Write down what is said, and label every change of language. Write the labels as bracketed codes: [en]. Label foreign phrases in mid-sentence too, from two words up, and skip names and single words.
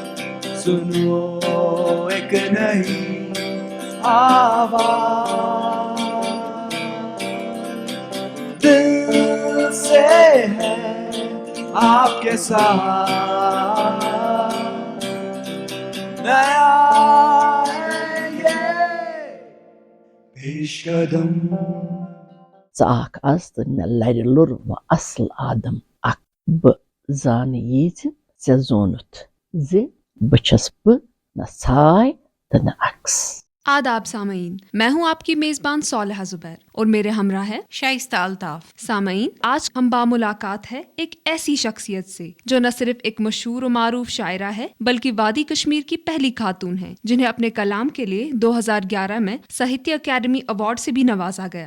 [ur] سنو ایک نئی آواز، دل سے ہے آپ کے ساتھ. نیا ہے یہ پیش قدم. [ks] ژاکھ آز تہٕ مےٚ لرِ لوٚر وۄنۍ اصل آدم اکھ. بہٕ زانہٕ یہِ زِ ژےٚ زونُتھ زِ بہٕ چھَس بہٕ نہ ژھاے تہٕ نہ عکس. [ur] آداب سامعین، میں ہوں آپ کی میزبان صالحہ زبیر اور میرے ہمراہ ہے شائستہ الطاف. سامعین، آج ہم باملاقات ہے ایک ایسی شخصیت سے جو نہ صرف ایک مشہور و معروف شاعرہ ہے بلکہ وادی کشمیر کی پہلی خاتون ہے جنہیں اپنے کلام کے لیے 2011 میں ساہتیہ اکیڈمی ایوارڈ سے بھی نوازا گیا.